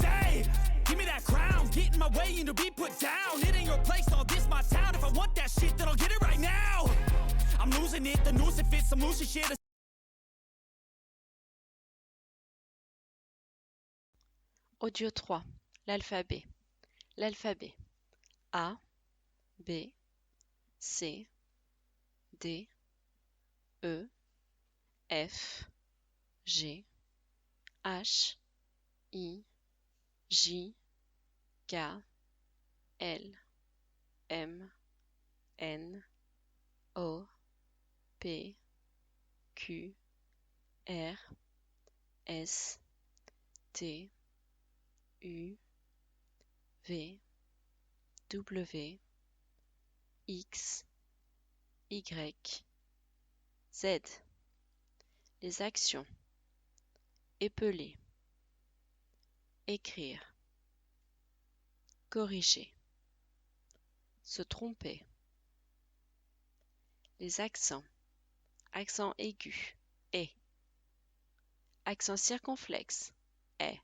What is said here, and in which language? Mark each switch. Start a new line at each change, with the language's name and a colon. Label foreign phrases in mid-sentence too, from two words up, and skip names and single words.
English: Hey, give me that crown, get in my way and to be put down. It ain't your place, all this my town. If I want that shit, then I'll get it right now. I'm losing it, the noose it fits, I'm losing shit.
French: Audio 3. L'alphabet. L'alphabet. A, B, C, D, E, F, G, H, I, J, K, L, M, N, O, P, Q, R, S, T, U, V, W, X, Y, Z. Les actions. Épeler. Écrire. Corriger. Se tromper. Les accents. Accent aigu. Et. Accent circonflexe. Est.